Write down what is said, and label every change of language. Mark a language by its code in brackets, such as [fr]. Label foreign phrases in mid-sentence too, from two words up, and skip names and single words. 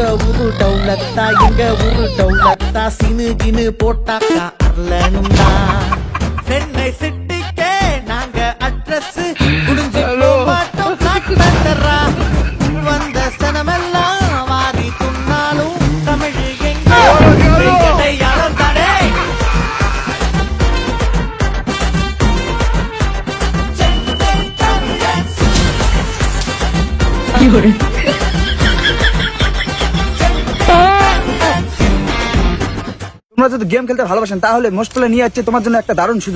[ta] ஊரு டவுலத்தா எங்க ஊரு டவுலத்தா சினு கினு போட்டாக்கா அரலனும்டா சென்னை சிட்டிக்கே நாங்க அட்ரஸ் குடிஞ்சு மாட்டோம் காட்டுறா வந்த சனமெல்லாம் வாரி துண்ணாலும் தமிழ் எங்க அடையாளம் தானே [bn] তোমরা যদি গেম খেলতে ভালোবাসেন তাহলে মোস্ট প্লে নিয়ে যাচ্ছে তোমার জন্য একটা দারুণ সুযোগ।